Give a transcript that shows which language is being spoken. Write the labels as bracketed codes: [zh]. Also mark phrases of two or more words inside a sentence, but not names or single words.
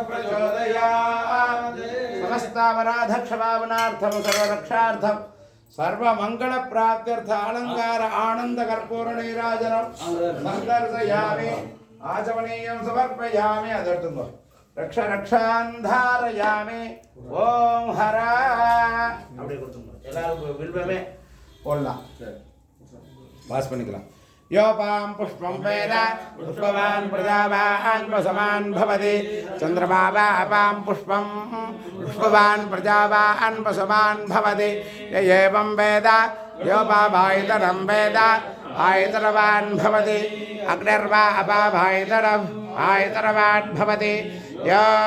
[sa] प्रचोदयात् समस्तावराधक्षभावनार्थं सर्वरक्षार्थं सर्वमङ्गलप्राप्त्यर्थ अलङ्कार आनन्दकर्पूरनीराजनं सन्दर्शयामि आचमनीयं समर्पयामि अदर्तुं रक्ष रक्षान् धारयामि ॐ हर [ta] அப்படியே கொடுத்துங்க எல்லாரும் வில்வமே போடலாம் பாஸ் பண்ணிக்கலாம் [sa] योपां पुष्पं वेद पुष्पवान् प्रजावान् वसवान् भवति चन्द्रमा वापां पुष्पं पुष्पवान् प्रजावान् वसवान् भवति य एवं वेद योपावायतनं वेद आयतनवान् भवति अग्निर्वा अपाभायतनम् आयतनवान् भवति यो